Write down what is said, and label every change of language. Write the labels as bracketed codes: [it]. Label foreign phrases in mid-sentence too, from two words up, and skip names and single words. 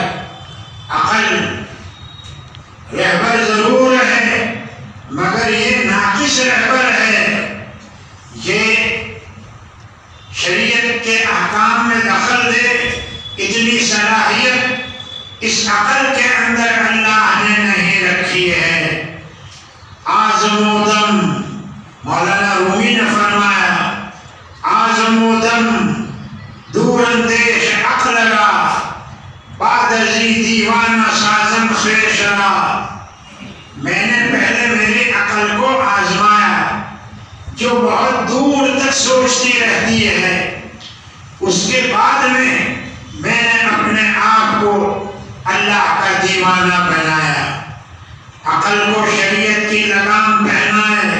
[ur] عقل رہبر ضرور ہے مگر یہ ناقص رہبر ہے، یہ شریعت کے احکام میں دخل دے اتنی صلاحیت اس عقل کے اندر اللہ نے نہیں رکھی ہے۔ [fa] آزم و دم، [ur] مولانا رومی نے فرمایا [fa] آزم و دم دور اندیش عقل را، بعد ازی دیوانہ سازم خیش را۔ [ur] میں نے پہلے میری عقل کو آزمایا جو بہت دور تک سوچتی رہتی ہے، اس کے بعد میں نے اپنے آپ کو اللہ کا دیوانہ بنایا۔ عقل کو شریعت کی لگام پہنائے۔